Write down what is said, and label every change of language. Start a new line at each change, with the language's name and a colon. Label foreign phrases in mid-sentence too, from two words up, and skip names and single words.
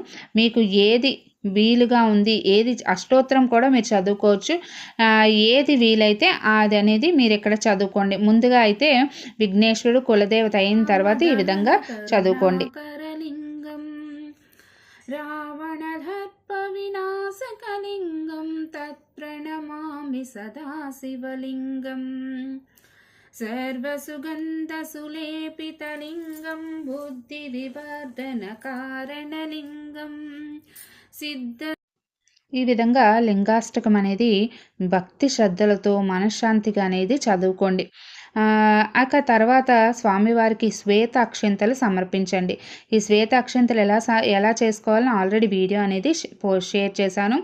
Telugu: మీకు ఏది వీలుగా ఉంది, ఏది అష్టోత్తరం కూడా మీరు చదువుకోవచ్చు. ఏది వీలైతే అది అనేది మీరు ఇక్కడ చదువుకోండి. ముందుగా అయితే విఘ్నేశ్వరుడు కులదేవత అయిన తర్వాత ఈ విధంగా చదువుకోండి.
Sanskrit: रावणदर्पविनाशकलिङ्गं तत्प्रणमामि सदा शिवलिङ्गम् सर्वसुगन्धसुलेपितलिङ्गं बुद्धिविवर्धनकारणलिङ्गं సిద్ధ.
Telugu: ఈ విధంగా లింగాష్టకం అనేది భక్తి శ్రద్ధలతో మనశ్శాంతిగా అనేది చదువుకోండి. తర్వాత స్వామివారికి శ్వేత అక్షింతలు సమర్పించండి. ఈ శ్వేత అక్షింతలు ఎలా చేసుకోవాలని ఆల్రెడీ వీడియో అనేది షేర్ చేశాను.